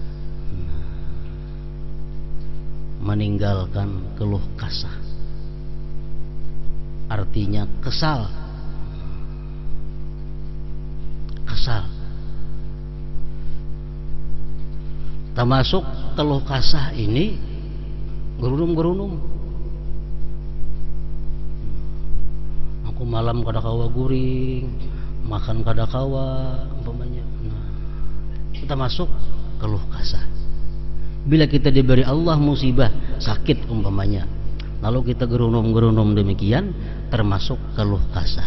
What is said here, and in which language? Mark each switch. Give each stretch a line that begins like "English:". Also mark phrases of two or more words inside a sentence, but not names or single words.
Indonesian: Meninggalkan keluh kasah. Artinya kesal. Termasuk keluh kasah ini gerunum-gerunum.
Banjar: Aku malam kada kawa guring, makan kada kawa umpamanya.
Indonesian: Nah, termasuk keluh kasah. Bila kita diberi Allah musibah, sakit umpamanya, lalu kita gerunum-gerunum demikian, termasuk keluh kasah.